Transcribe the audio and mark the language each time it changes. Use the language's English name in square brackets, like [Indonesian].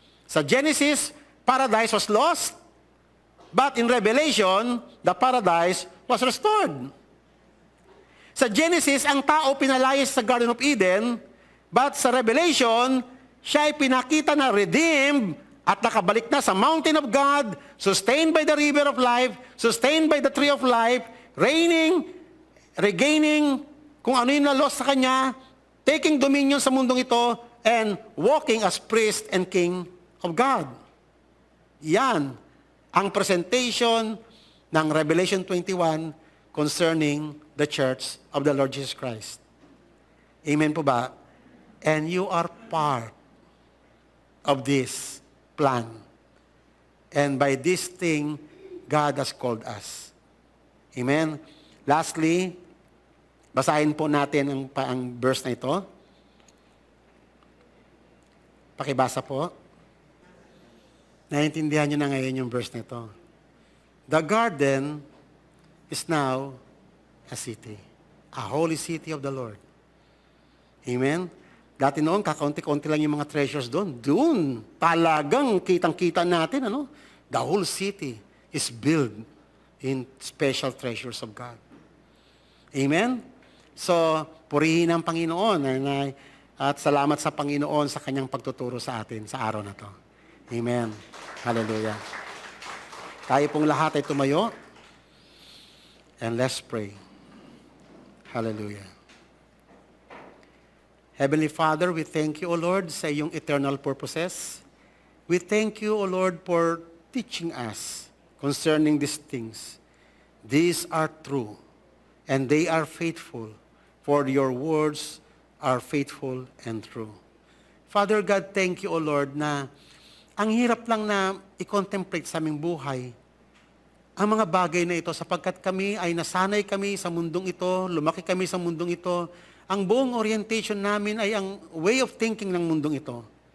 [English] Sa Genesis, paradise was lost, but in Revelation, the paradise was restored. [Filipino] Sa Genesis, ang tao pinalayas sa Garden of Eden, but sa Revelation, siya ay pinakita na redeemed at nakabalik na sa [English] mountain of God, sustained by the river of life, sustained by the tree of life, reigning, regaining [Filipino] kung ano yung na-lost sa kanya, [English] taking dominion [Filipino] sa mundong ito, [English] and walking as priest and king of God. [Filipino] Yan ang presentation ng Revelation 21 [English] concerning the church of the Lord Jesus Christ. [Filipino] Amen po ba? [English] And you are part of this plan. And by this thing, God has called us. Amen? [Filipino] Lastly, basahin po natin ang verse na ito. Pakibasa po. Naiintindihan nyo na ngayon yung verse na ito. [English] The garden is now a city. A holy city of the Lord. [Filipino] Amen? Dati noon, kakaunti-kaunti lang yung mga treasures doon. Doon, talagang kitang-kita natin, [English] the whole city is built in special treasures of God. Amen? [Filipino] So, purihin ang Panginoon at salamat sa Panginoon sa kanyang pagtuturo sa atin sa araw na to. Amen. Hallelujah. Tayo pong lahat ay tumayo [English] and let's pray. [Filipino] Hallelujah. [English] Heavenly Father, we thank you, O Lord, [Filipino] sa iyong [English] eternal purposes. We thank you, O Lord, for teaching us concerning these things. These are true, and they are faithful, for your words are faithful and true. Father God, thank you, O Lord, [Filipino] na ang hirap lang na i-contemplate sa aming buhay ang mga bagay na ito sapagkat kami ay nasanay kami sa mundong ito, lumaki kami sa mundong ito. Ang buong orientation namin ay ang [English] way of thinking [Filipino] ng mundong ito.